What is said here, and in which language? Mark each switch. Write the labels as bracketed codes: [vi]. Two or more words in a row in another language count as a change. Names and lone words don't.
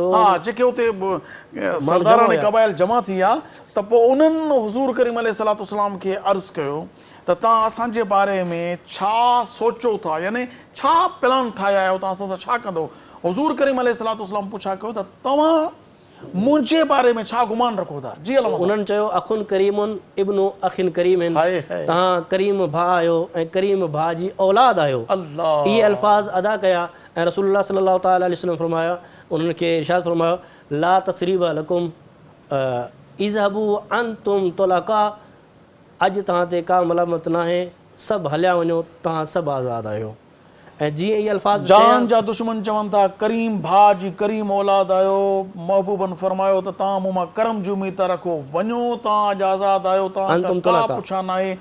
[sd] जेके उते सरदारान क़बाइल जमा थी विया त पोइ उन्हनि हुज़ूर करीम अलैहिस्सलाम खे अर्ज़ु कयो त तव्हां असांजे बारे में छा सोचो था, यानी छा प्लान ठाहिया आहियो, तव्हां असां सां छा कंदो। हुज़ूर करीम अलैहिस्सलाम पुछा कयो त तव्हां मुंहिंजे बारे में छा गुमान रखो था। जी अल्लाह उन्हनि चयो [ar] أخ كريم ابن أخ كريم [sd] आहिनि, तव्हां करीम भाउ आहियो ऐं करीम भाउ जी औलाद आहियो। अल्लाह इहे अल्फाज़ अदा कया ऐं [ar] رسول الله صلى الله تعالى عليه وسلم [sd] फरमाया, उन्हनि खे इरशाद फरमायो [ar] لا تثريب لكم اذهبوا أنتم الطلقاء, [sd] अॼु तव्हां ते का मलामत न आहे, सभु हलिया वञो, तव्हां सभु आज़ादु आहियो। ऐं जीअं इहे अल्फाज़ जान जा दुश्मन चवनि था करीम भाउ जी करीम औलाद आहियो, महबूबन फरमायो त तव्हां मूं मां करम जी उमीद था रखो, वञो तव्हां अॼु आज़ादु आहियो, तव्हां का पुछा न आहे।